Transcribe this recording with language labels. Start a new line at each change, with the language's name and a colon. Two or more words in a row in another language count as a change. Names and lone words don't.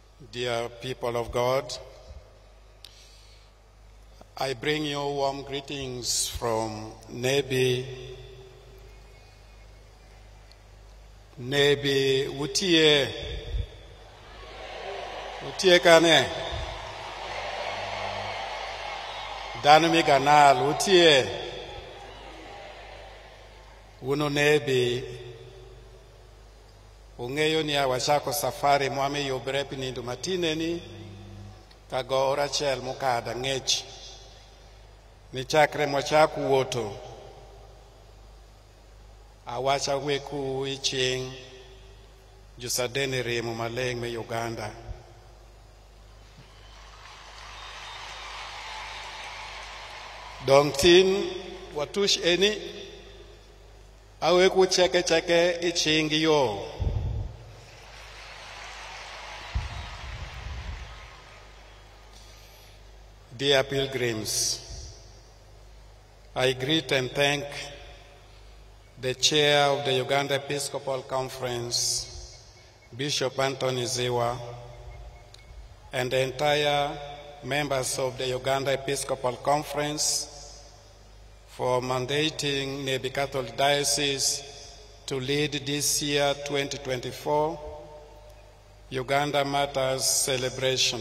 English: Dear people of God, I bring you warm greetings from Nebbi.
Alur: Nebbi, utie kane? Danumi ganal, utie. Uno Nebbi. Ung'eyo ni awachako safari mwami yobre pinindu matineni kago orachel mukada ng'ech ni chakre mwachak wuoto awacha weku iching jusadeni remo maleng me Uganda dong tin watush eni aweku cheke iching yo.
English: Dear pilgrims, I greet and thank the chair of the Uganda Episcopal Conference, Bishop Anthony Ziwa, and the entire members of the Uganda Episcopal Conference for mandating Nebbi Catholic Diocese to lead this year 2024 Uganda Martyrs celebration.